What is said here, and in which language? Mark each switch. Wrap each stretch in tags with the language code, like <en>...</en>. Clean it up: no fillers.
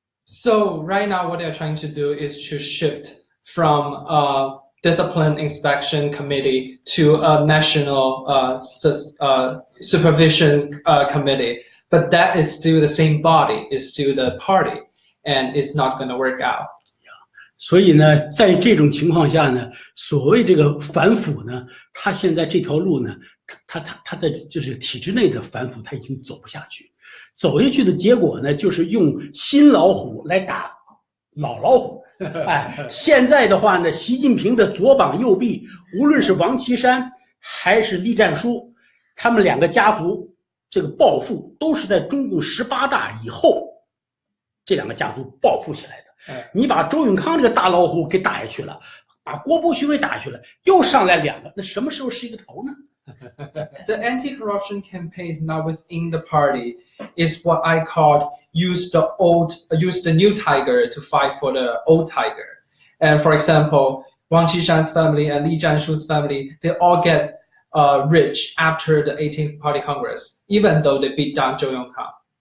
<en>So right now what they're trying to do is to shift from discipline inspection committee to a national supervision committee, but that is still the same body, is still the party, and it's not going to work out.</en> <zh>所以呢，在这种情况下呢，所谓这个反腐呢，他现在这条路呢，他在就是体制内的反腐，他已经走不下去，走下去的结果呢，就是用新老虎来打老老虎。哎，现在的话呢，习近平的左膀右臂，无论是王岐山还是栗战书，他们两个家族这个暴富都是在中共18大以后，这两个家族暴富起来的。你把周永康这个大老虎给打下去了，把郭伯雄给打下去了，又上来两个，那什么时候是一个头呢？</zh> <en>The anti-corruption campaigns now within the party is what I call use the new tiger to fight for the old tiger. And for example, Wang Qishan's family and Li Zhanshu's family, they all get rich after the 18th Party Congress, even though they beat down Zhou Yongkang.</en>